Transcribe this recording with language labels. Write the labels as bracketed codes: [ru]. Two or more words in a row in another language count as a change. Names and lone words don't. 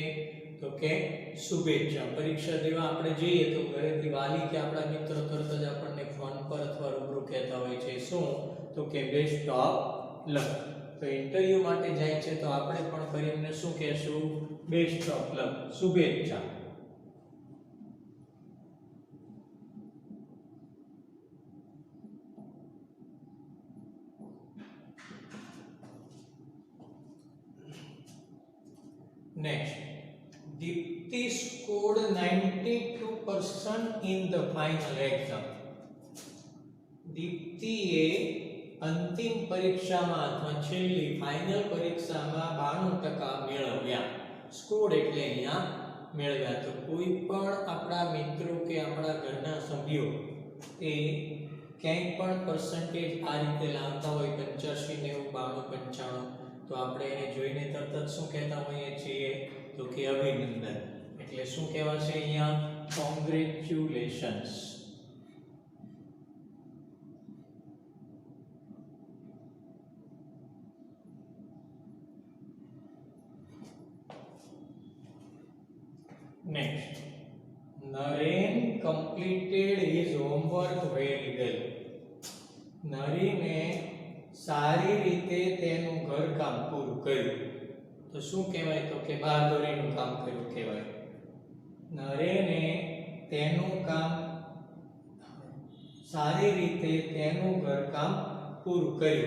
[gu] તો કે શુભેચ્છા. પરીક્ષા દેવા આપણે જઈએ તો ઘરેથી વાલી કે આપણા મિત્રો તરત જ આપણને ફોન પર અથવા રૂબરૂ કહેતા હોય છે શું? તો કે [en] best of luck. [gu] તો ઇન્ટરવ્યુ માટે જાય છે તો આપણે પણ કરીને શું કહેશું? [en] best of luck, શુભેચ્છા. Next, Dipti scored 92% in the final exam. [gu] દીપ્તિએ અંતિમ પરીક્ષામાં અથવા છેલ્લી ફાઇનલ પરીક્ષામાં 92% મેળવ્યા. સ્કોર્ડ એટલે અહીંયા મેળવ્યા. તો કોઈ પણ આપણા મિત્રો કે આપણા ઘરના સભ્યો એ ક્યાંય પણ પર્સન્ટેજ આ રીતે લાવતા હોય 85, 90, 92, 95, તો આપણે એને જોઈને તરત જ શું કહેતા હોઈએ છીએ? તો કે અભિનંદન. એટલે શું કહેવાશે અહીંયા? કોંગ્રેચ્યુલેશન્સ. [en] Next, Naren completed his homework very well. [gu] નરેને સારી રીતે તેનું ઘરકામ પૂરું કર્યું. તો શું કહેવાય? તો કે બહાદુરીનું કામ કર્યું કહેવાય. નરેને તેનું કામ સારી રીતે તેનું ઘરકામ પૂરું કર્યું.